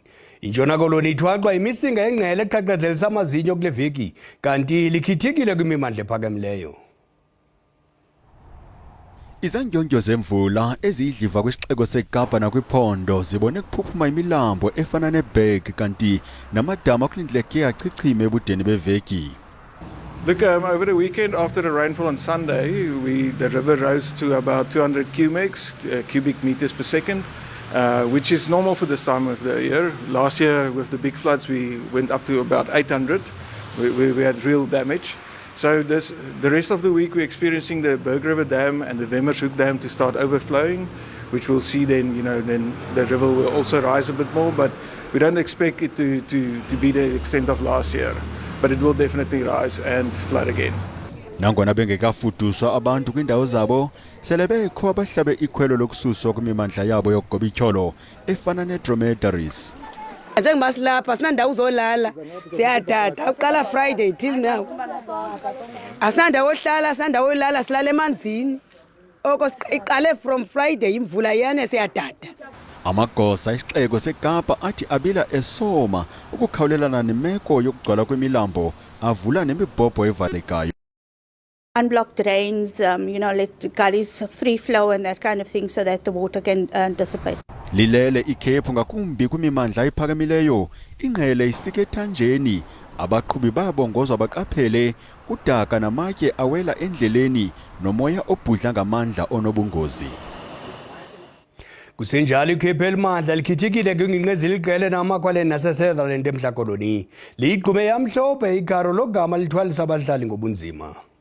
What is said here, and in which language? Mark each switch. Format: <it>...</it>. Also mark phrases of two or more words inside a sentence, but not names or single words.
<xh>Intshona Koloni ithwaxwa imisinga yengqele eqhaqhazelisa amazinyo kule veki kanti likhithikile kwimimandla ephakamileyo. Izandyondyo zemvula eziyidliva kwisixeko seKapa nakwiphondo zibone kuphuphuma imilambo efana neBerg kanti namadama akulindleke achichime ebudeni beveki.</xh> <en>Look, over the weekend after the rainfall on Sunday, the river rose to about 200 cubic meters per second, which is normal for this time of the year. Last year with the big floods we went up to about 800. We had real damage. So the rest of the week we're experiencing the Berg River Dam and the Wemmershoek Dam to start overflowing, which we'll see then, then the river will also rise a bit more, but we don't expect it to be the extent of last year. but it will definitely rise and flood again.</en> <xh>Nangona bengekafuduswa abantu kwindawo zabo sele bekho abahlabe ikhwelo lokususwa kwimimandla yabo yokugoba ityholo efana ne-dromedaries. Njengoba silapha sinandawo uzolala siyadada uqala</xh> <en>Friday till now</en> <xh>asinandawo ohlala sinandawo olala silala emanzini oko iqale</xh> <en>from Friday</en> <xh>imvula yana siyadada. Amagosa isixeko seKapa athi abila esoma ukukhawulelana nemeko yokugcwala kwemilambo avula nemibhobho evalekayo.</xh> <en>Unblock drains, let the gullies free flow and that kind of thing so that the water can dissipate.</en> <xh>Lilele ikhephu ngakumbi kwimimandla ephakamileyo ingqele isike ethanjeni abaqhubi babongozwa baqaphele udaka namatye awela endleleni nomoya obhudla ngamandla onobungozi. Kusenjalo ikhephu elimandla likhithikile kwingingqi liqele namakwaleni naseSutherland eMntla Koloni liyiqume yamhlophe igaro logama lithwalisa abahlali ngobunzima.</xh>